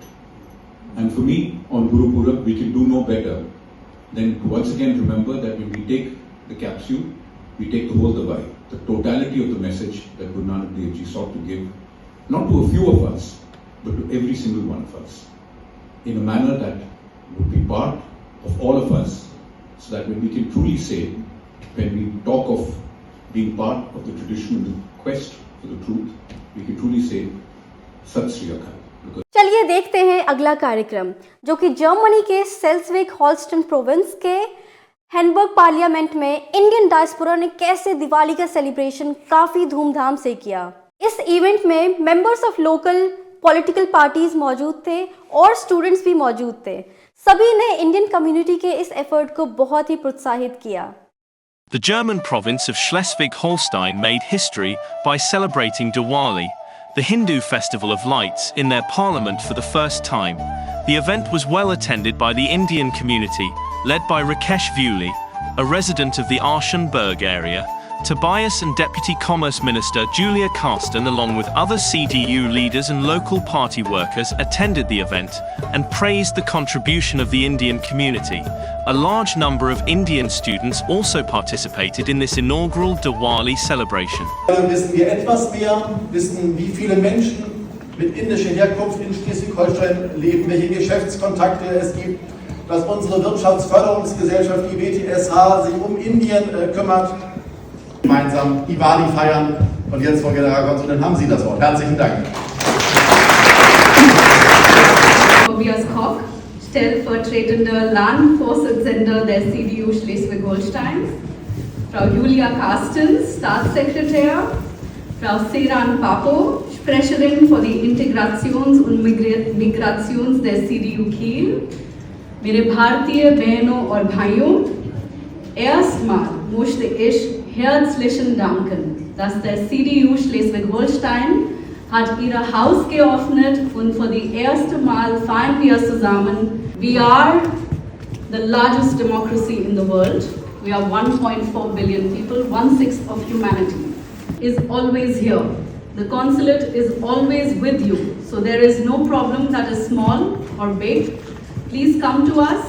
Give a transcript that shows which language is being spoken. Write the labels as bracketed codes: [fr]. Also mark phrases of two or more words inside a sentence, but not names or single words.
[en] And for me, on Guru Purab, we can do no better than to once again remember that when we take the capsule, we take the whole dawai, the totality of the message that Guru Nanak Dev Ji sought to give, not to a few of us, but to every single one of us, in a manner that would be part of all of us, so that when we can truly say, when we talk of being part of the tradition and the quest for the truth, we can truly say, [pa] ਸਤਿ ਸ੍ਰੀ ਅਕਾਲ. [hi] चलिए देखते हैं अगला कार्यक्रम, जो कि जर्मनी के सेल्सविक हॉल्स्टन प्रोविंस के हैनबर्ग पार्लियामेंट में [en] Indian diaspora [hi] ने कैसे दिवाली का सेलिब्रेशन काफ़ी धूमधाम से किया। इस इवेंट में [en] members of local political parties [hi] मौजूद थे और स्टूडेंट्स भी मौजूद थे। सभी ने [en] Indian community [hi] के इस एफर्ट को बहुत ही प्रोत्साहित किया। [en] The German province of Schleswig-Holstein made history by celebrating Diwali, the Hindu festival of lights, in their parliament for the first time. The event was well attended by the Indian community, led by Rakesh Viuli, a resident of the Aschenberg area. Tobias and Deputy Commerce Minister Julia Carsten, along with other CDU leaders and local party workers, attended the event and praised the contribution of the Indian community. A large number of Indian students also participated in this inaugural Diwali celebration. [de] Wissen wir etwas mehr, wissen, wie viele Menschen mit indischer Herkunft in Schleswig-Holstein leben, welche Geschäftskontakte es gibt, dass unsere Wirtschaftsförderungsgesellschaft, die WTSH, sich um Indien kümmert. Gemeinsam Diwali feiern, Und jetzt, Frau Generalkonsulin, haben Sie das Wort. Herzlichen Dank. Tobias Koch, stellvertretender Landvorsitzender der CDU Schleswig-Holstein, Frau Julia Carstens, Staatssekretär, Frau Seran Papo, Sprecherin für die Integrations- und Migrations der CDU Kiel, [hi] मेरे भारतीय बहनों और भाइयों, [de] erstmal möchte ich herzlichen danken, dass der CDU Schleswig-Holstein hat ihr Haus geöffnet und für die erste Mal feiern wir zusammen. [en] We are the largest democracy in the world. We are 1.4 billion people, 1/6 of humanity is always here. The consulate is always with you. So there is no problem that is small or big. Please come to us.